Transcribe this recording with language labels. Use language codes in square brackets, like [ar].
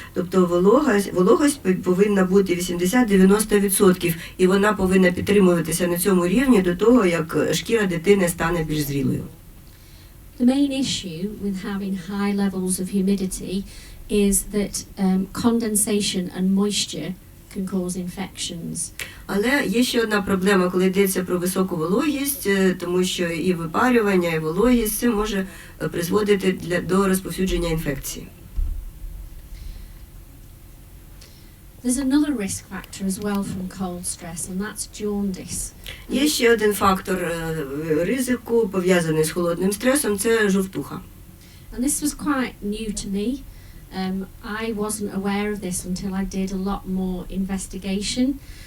[uk] Тобто вологость повинна бути 80-90%, і вона повинна підтримуватися на цьому рівні до того, як шкіра дитини стане більш зрілою. [en] The main issue with having high levels of humidity is that condensation and moisture can cause infections. [uk] Але є ще одна проблема, коли йдеться про високу вологість, тому що і випарювання, і вологість це може призводити до розповсюдження інфекції. [en] There's another risk factor as well from cold stress, and that's jaundice. [uk] Є ще один фактор ризику, пов'язаний з холодним стресом, це жовтуха. [en] And this was quite new to me. I wasn't aware of this until I did a lot more investigation.